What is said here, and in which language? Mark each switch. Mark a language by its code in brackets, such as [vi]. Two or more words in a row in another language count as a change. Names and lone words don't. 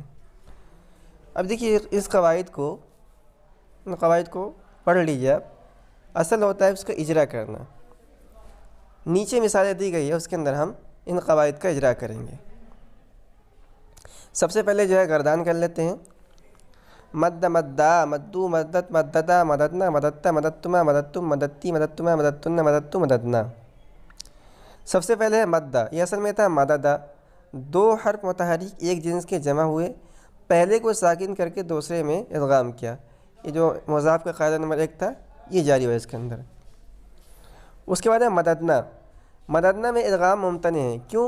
[ur] اب دیکھیے اس قواعد کو پڑھ لیجیے آپ، اصل ہوتا ہے اس کا اجرا کرنا۔ نیچے مثالیں دی گئی ہے، اس کے اندر ہم ان قواعد کا اجرا کریں گے۔ سب سے پہلے جو ہے گردان کر لیتے ہیں۔ [ar] مد مدا مدو مدت مددا مددنا مددتا مددتما مددتم مددتی مددتما مددتن مددتو مددنا۔ [ur] سب سے پہلے ہے مدہ، یہ اصل میں تھا مددہ، دو حرف متحرک ایک جنس کے جمع ہوئے، پہلے کو ساکن کر کے دوسرے میں ادغام کیا۔ یہ جو مضاف کا قاعدہ نمبر 1 تھا یہ جاری ہوا اس کے اندر۔ اس کے بعد ہے مددنا، مددنا میں ادغام ممتنع ہے، کیوں؟